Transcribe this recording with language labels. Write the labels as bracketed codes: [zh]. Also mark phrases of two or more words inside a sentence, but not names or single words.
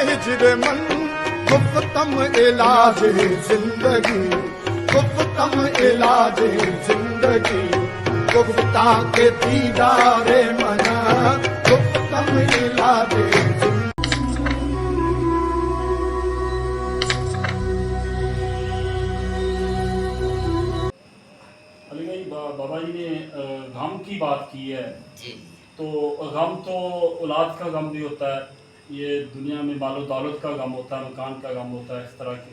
[fa] من گفتم علاج زندگی گفتم علاج زندگی گفتہ کے دیدار من گفتم علاج زندگی. [ur] علی بھائی بابا جی نے غم کی بات کی ہے تو غم تو اولاد کا غم بھی ہوتا ہے, یہ دنیا میں مال و دولت کا غم ہوتا ہے, مکان کا غم ہوتا ہے, اس طرح کے.